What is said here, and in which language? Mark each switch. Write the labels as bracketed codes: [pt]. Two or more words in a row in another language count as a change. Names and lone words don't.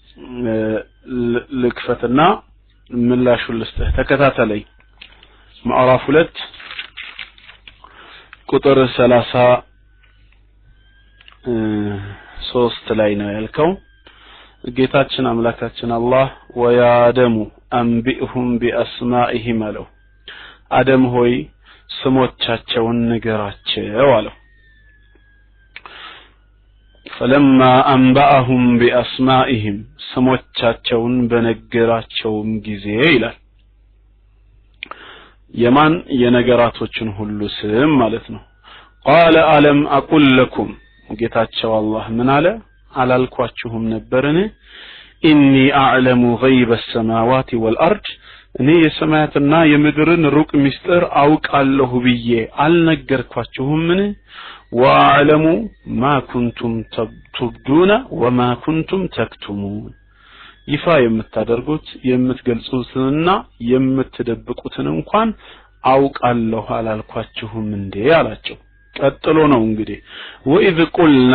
[am] ልክፈትና ምላሹን ልስጥህ። ተከታተለኝ። ምዕራፍ 2 ቁጥር 33 ላይ ነው ያልከው። ጌታችን አምላካችን አላህ [ar] ويا آدم أنبئهم بأسمائهم [am] አለው። አደም ሆይ ስሞቻቸውን ንገራቸው አለው። [ar] فلما انبأهم بأسمائهم [am] ስሞቻቸውን በነገራቸውም ጊዜ ይላል። የማን የነገራቶችን ሁሉ ስም ማለት ነው። [ar] قال ألم أقل لكم [am] ጌታቸው አላህ ምን አለ? አላልኳችሁም ነበርን? [ar] إني أعلم غيب السماوات والأرض [am] እኔ የሰማያትና የምድርን ሩቅ ምስጢር አውቃለሁ ብዬ አልነገርኳችሁምን? [ar] وأعلم ما كنتم تبدون وما كنتم تكتمون [am] ይፋ የምታደርጉት የምትገልጹትና የምትደብቁትን እንኳን አውቃለሁ አላልኳችሁም እንዴ አላቸው። ቀጥሎ ነው እንግዲህ [ar] وإذ قلنا